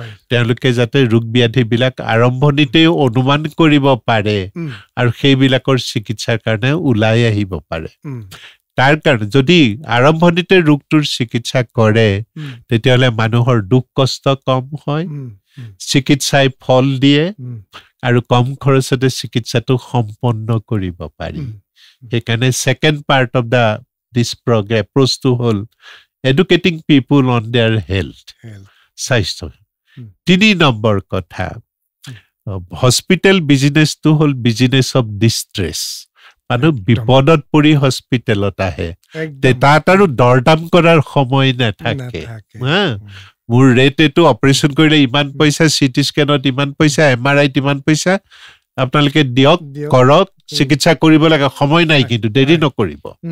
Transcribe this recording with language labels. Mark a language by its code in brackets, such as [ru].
[as] তেওঁলোকে যাতে ৰোগ ব্যাধিবিলাক আৰম্ভণিতেই অনুমান কৰিব পাৰে আৰু সেইবিলাকৰ চিকিৎসাৰ কাৰণে ওলাই আহিব পাৰে। তাৰ কাৰণে যদি আৰম্ভণিতে ৰোগটোৰ চিকিৎসা কৰে, তেতিয়াহ'লে মানুহৰ দুখ কষ্ট কম হয়, চিকিৎসাই ফল দিয়ে আৰু কম খৰচতে চিকিৎসাটো সম্পন্ন কৰিব পাৰি। [en] সেইকাৰণে 2nd part of this program approach হ'ল educating people on their health, স্বাস্থ্য। [as] 3 নম্বৰ কথা, হস্পিটেল বিজনেছটো হ'ল বিজনেছ অফ ডিষ্ট্ৰেছ। মানুহ বিপদত পৰি হস্পিটেলত আহে, তাত আৰু দৰদাম কৰাৰ সময় নাথাকে। মোৰ ৰেট এইটো, অপাৰেশ্যন কৰিলে ইমান পইচা, CT স্কেনত ইমান পইচা, MRIত ইমান পইচা, আপোনালোকে দিয়ক, কৰক, চিকিৎসা কৰিব লাগে, সময় নাই কিন্তু দেৰি নকৰিব।